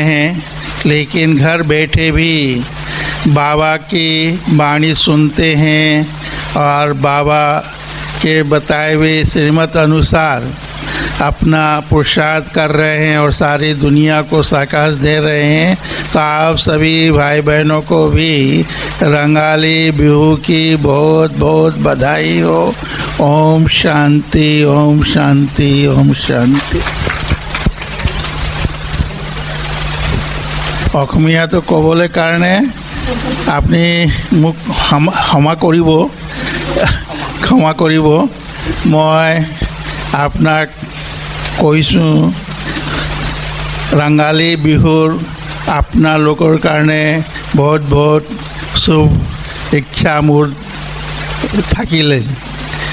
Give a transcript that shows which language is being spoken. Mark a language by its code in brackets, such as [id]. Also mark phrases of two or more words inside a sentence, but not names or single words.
[hi] हैं लेकिन घर बैठे भी बाबा की वाणी सुनते हैं और बाबा के बताए हुए श्रीमत अनुसार अपना पुरुषार्थ कर रहे हैं और सारी दुनिया को साकाश दे रहे हैं, तो आप सभी भाई बहनों को भी रंगाली बिहू की बहुत बहुत बधाई हो। ओम शांति, ओम शांति, ओम शांति। [as] অসমীয়া তো ক'বলৈ কাৰণে আপুনি মোক ক্ষমা কৰিব। মই আপোনাক কৈছোঁ, ৰঙালী বিহুৰ আপোনালোকৰ কাৰণে বহুত বহুত শুভ ইচ্ছা মোৰ থাকিলে।